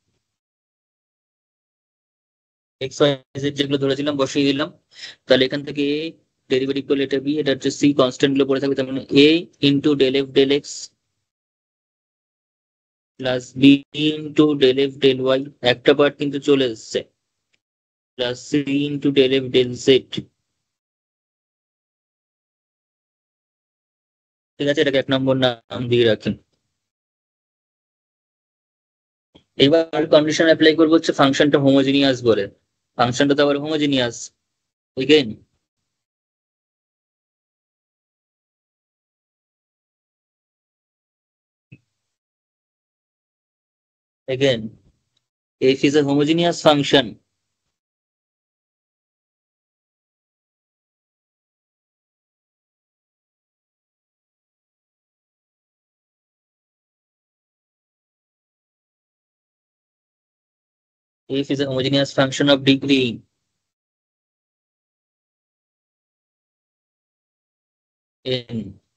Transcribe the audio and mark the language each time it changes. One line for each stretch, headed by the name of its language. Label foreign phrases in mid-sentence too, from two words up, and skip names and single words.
Bangla: এক্স ওয়াই জেড যেগুলো ধরেছিলাম বসিয়ে দিলাম, তাহলে এখান থেকে ডেরিভেটিভ করলে এটা বি, এটা হচ্ছে সি, কনস্ট্যান্ট গুলো পড়ে থাকবে, তার মানে
English: a into del f del x plus b into del f del y,
Bangla: একটা পার্ট কিন্তু চলে এসছে,
English: plus c into del f del z।
Bangla: ঠিক আছে, এটাকে 1 নম্বর নাম দিয়ে রাখেন। এবার
English: condition apply
Bangla: করবো হচ্ছে ফাংশনটা হোমোজিনিয়াস বলে। ফাংশনটা তো আবার
English: homogeneous again. Again, f is a homogeneous function. F is a homogeneous function of degree n.